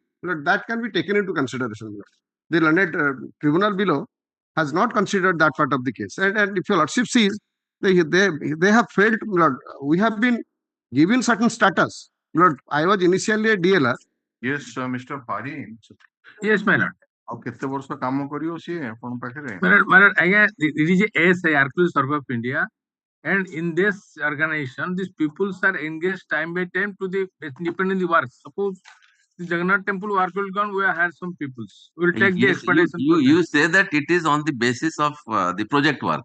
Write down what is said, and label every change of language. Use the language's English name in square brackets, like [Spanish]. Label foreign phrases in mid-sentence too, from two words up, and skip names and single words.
[English] But that can be taken into consideration. The learned tribunal below has not considered that part of the case. And if your lordship sees, they have failed. Lord, we have been given certain status. Lord, I was initially a DLR. Yes, Mr. Farin. Yes, my lord. [Odia] ଆଉ କେତେ ବର୍ଷ କାମ କରିବ ସିଏ ଆପଣ ପାଖରେ? [English] My lord, again, it is a ASI, Archaeological Survey of India, and in this organization, these people are engaged time by time to the independent work. Suppose the Jagannath Temple work will come, we have had some peoples. We will take the Yes, expedition. you say that it is on the basis of the project work.